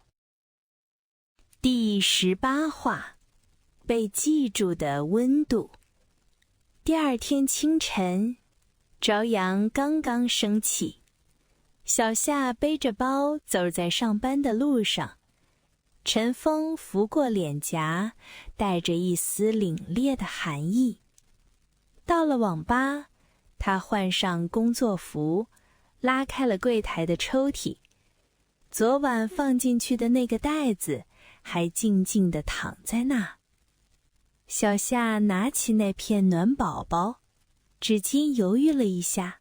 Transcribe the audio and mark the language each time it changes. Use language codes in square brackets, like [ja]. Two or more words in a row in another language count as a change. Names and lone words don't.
[zh] 第18話，被記住的溫度。第2天清晨，朝陽剛剛升起，小夏背着包走在上班的路上，晨風拂過臉頰，帶着一絲凜冽的寒意。到了網吧，他換上工作服，拉開了櫃檯的抽屜。昨晚放進去的那個袋子還靜靜地躺在那。小夏拿起那片暖寶寶，指尖猶豫了一下。